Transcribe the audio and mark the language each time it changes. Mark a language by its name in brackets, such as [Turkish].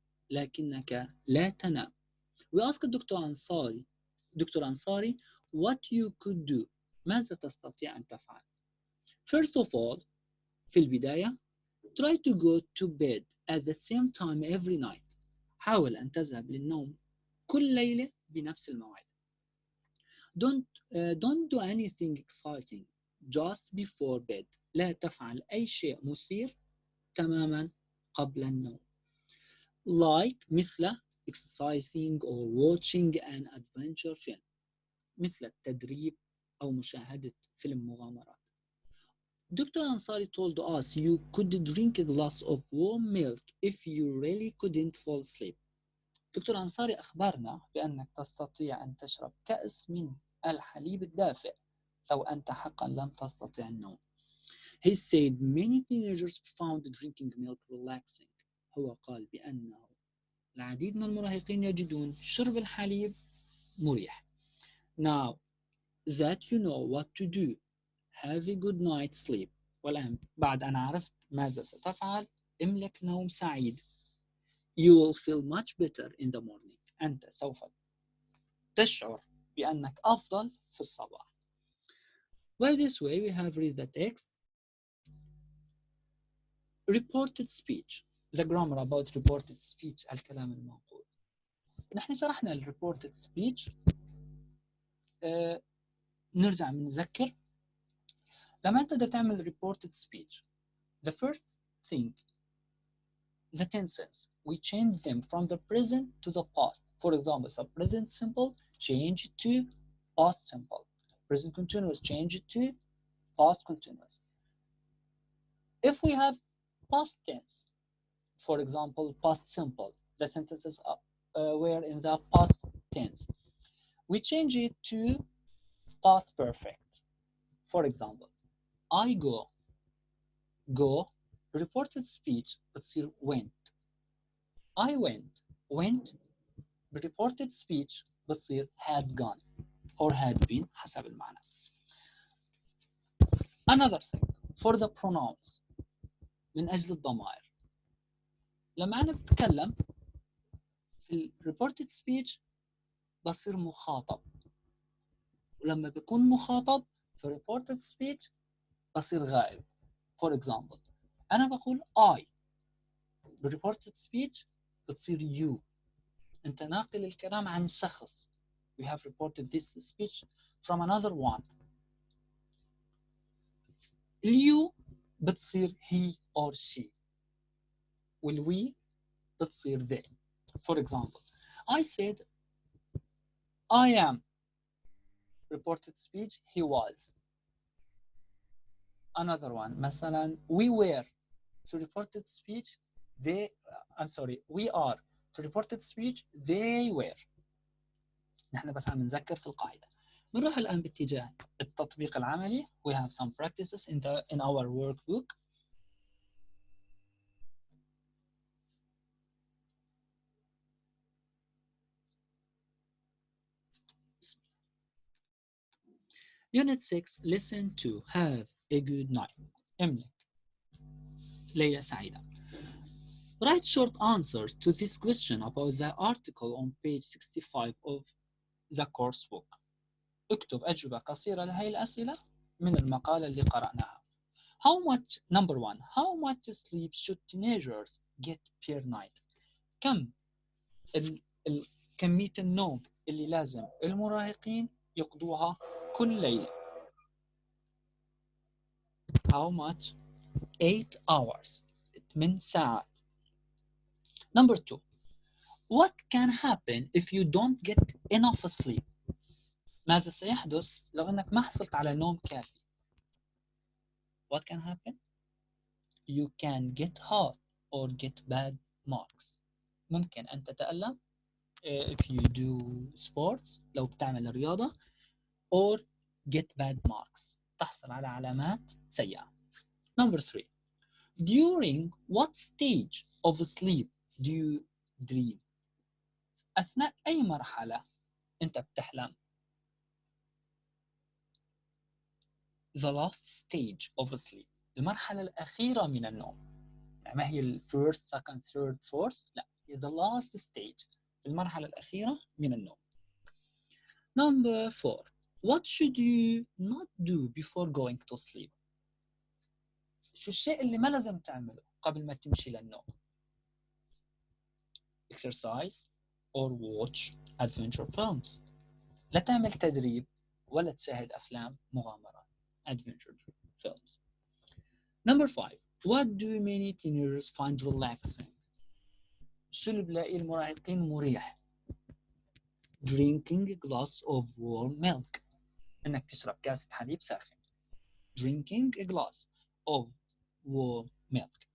[Arabic] لكنك لا تنام. [English] We asked doctor Ansari what you could do. [Arabic] ماذا تستطيع أن تفعل؟ [English] First of all, [Arabic] في البداية, [English] try to go to bed at the same time every night. [Arabic] حاول أن تذهب للنوم كل ليلة بنفس الموعد. [English] Don't do anything exciting just before bed. [Arabic] لا تفعل أي شيء مثير تماما قبل النوم. [English] like [Arabic] مثل [English] exercising or watching an adventure film [Arabic] مثل التدريب أو مشاهدة فيلم مغامرات. [English] Dr. Ansari told us you could drink a glass of warm milk if you really couldn't fall asleep. [Arabic] دكتور أنصاري أخبرنا بأنك تستطيع أن تشرب كأس من الحليب الدافئ لو أنت حقا لم تستطيع النوم. [English] He said many teenagers found drinking milk relaxing. [Arabic] هو قال بأنه العديد من المراهقين يجدون شرب الحليب مريح. [English] Now that you know what to do, have a good night's sleep. [Arabic] والآن بعد أن عرفت ماذا ستفعل، املك نوم سعيد. [English] You will feel much better in the morning. [Arabic] أنت سوف تشعر بأنك أفضل في الصباح. [English] By this way we have read the text. Reported speech. The grammar about reported speech. [Arabic] الكلام المنقول. نحن شرحنا ال reported speech. نرجع نذكر. لما أنت بدك تعمل [English] reported speech, the first thing, the tenses, we change them from the present to the past. For example, the present simple, change it to past simple. Present continuous, change it to past continuous. If we have past tense, for example, past simple, the sentences were in the past tense, we change it to past perfect. For example, I go, go, reported speech [Arabic] بتصير [English] went. I went, reported speech [Arabic] بتصير [English] had gone or had been [Arabic] حسب المعنى. [English] Another thing, for the pronouns, [Arabic] من أجل الضمائر. لما أنا بتكلم في reported speech بصير مخاطب، ولما بيكون مخاطب في reported speech بصير غائب. [English] For example, [Arabic] أنا بقول [English] I، reported speech [Arabic] بتصير [English] you. [Arabic] أنت ناقل الكلام عن شخص. [English] We have reported this speech from another one. you [Arabic] بتصير [English] he or she. والwe بتصير they. For example, I said I am. Reported speech he was. Another one [Arabic] مثلا [English] we were. To reported speech they we are. To reported speech they were. [Arabic] نحن بس عم نذكر في القاعدة. بنروح الآن باتجاه التطبيق العملي. [English] We have some practices in our workbook. Unit 6, listen to. Have a good night. [Arabic] املك ليلة سعيدة. [English] Write short answers to this question about the article on page 65 of the coursebook. [Arabic] اكتب أجوبة قصيرة لهي الأسئلة من المقالة اللي قرأناها. [English] Number 1. How much sleep should teenagers get per night? [Arabic] كم كمية النوم اللي لازم المراهقين يقضوها كل ليلة؟ [English] How much? 8 hours. 8 [Arabic] ساعات. [English] Number 2. What can happen if you don't get enough sleep? [Arabic] ماذا سيحدث لو أنك ما حصلت على نوم كافي؟ [English] What can happen? You can get hurt or get bad marks. [Arabic] ممكن أن تتألم [English] if you do sports [Arabic] لو بتعمل رياضة [English] or get bad marks [Arabic] تحصل على علامات سيئة. [English] Number 3. During what stage of sleep do you dream? [Arabic] أثناء أي مرحلة أنت بتحلم؟ [English] The last stage of sleep. [Arabic] المرحلة الأخيرة من النوم. يعني ما هي ال [English] first, second, third, fourth. [Arabic] لا. [English] The last stage. [Arabic] المرحلة الأخيرة من النوم. [English] Number 4. What should you not do before going to sleep? [Arabic] شو الشيء اللي ما لازم تعمله قبل ما تمشي للنوم؟ [English] Exercise or watch adventure films. [Arabic] لا تعمل تدريب ولا تشاهد أفلام مغامرات. [English] Adventure films. Number 5. What do many teenagers find relaxing? [Arabic] شو اللي بلاقي المراهقين مريح؟ [English] drinking a glass of warm milk. [Arabic] انك تشرب كاسة حليب ساخن. [English] drinking a glass of warm milk.